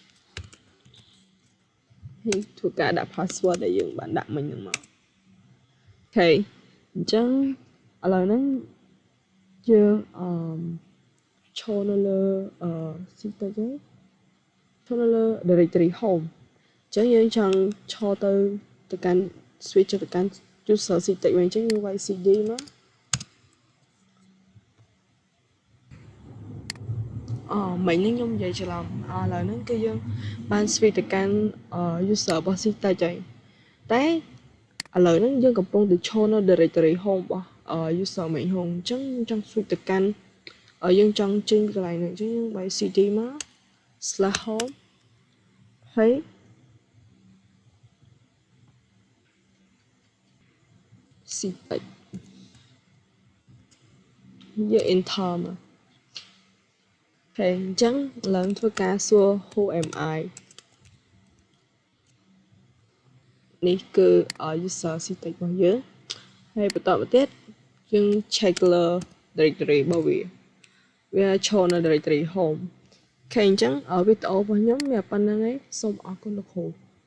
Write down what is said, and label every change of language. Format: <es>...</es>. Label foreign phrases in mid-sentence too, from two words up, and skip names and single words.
<km>ហើយធ្វើការដាក់ password ដែលយើងបានដាក់មិញហ្នឹងមកអូខេអញ្ចឹងឥឡូវហ្នឹងយើងឈរនៅលើ ctouch ហ្នឹងឈរនៅលើ</km> <en>directory home</en> <km>អញ្ចឹងយើងចង់ឈរទៅកាន់ switch ទៅកាន់ user ctouch វិញអញ្ចឹងយើងវាយ cd មក មិញហ្នឹងខ្ញុំនិយាយច្រឡំឥឡូវហ្នឹងគឺយើងបាន switch ទៅកាន់ user របស់ ctouch ហើយតែឥឡូវហ្នឹងយើងកំពុងតែឈរនៅ</km> <en>directory home</en> <km>របស់</km> <en>user main home</en> <km>អញ្ចឹងយើងចង់ switch ទៅកាន់យើងចង់ចេញពីកន្លែងហ្នឹងអញ្ចឹងយើងវាយ cd មក /home ហើយ ctouch យើង enter មកអូខេអញ្ចឹងឡើងធ្វើការសួរ</km> <en>who am I</en> <km>នេះគឺ</km> <en>user system</en> <km>របស់យើងហើយបន្តមកទៀតយើង check លើ directory របស់វាឈរនៅ</km> <en>directory home</en> <km>អូខេអញ្ចឹងវីដេអូរបស់ខ្ញុំមានប៉ុណ្្នឹងឯងសូមអរគុណលោកគ្រូ</km>